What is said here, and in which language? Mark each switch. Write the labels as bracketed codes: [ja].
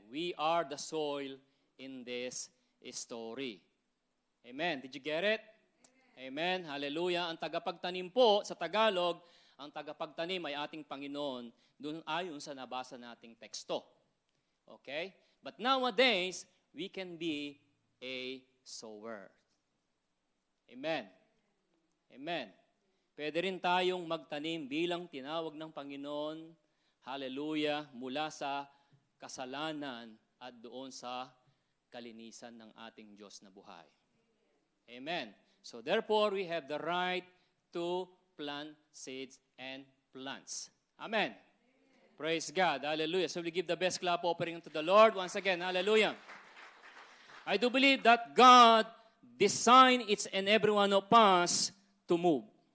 [en] We are the soil in this story. Amen. Did you get it? Amen. Hallelujah. [tl] Ang tagapagtanim po sa Tagalog, ang tagapagtanim ay ating Panginoon, dun ayon sa nabasa nating teksto. [en] Okay? But nowadays, we can be a sower. Amen. Amen. [tl] Pwede rin tayong magtanim bilang tinawag ng Panginoon, hallelujah, mula sa kasalanan at doon sa kalinisan ng ating Diyos na buhay. [en] Amen. So therefore, we have the right to plant seeds and plants. Amen. Praise God. Hallelujah. So we give the best clap offering to the Lord. Once again, hallelujah. I do believe that God designed each and every one of us to move.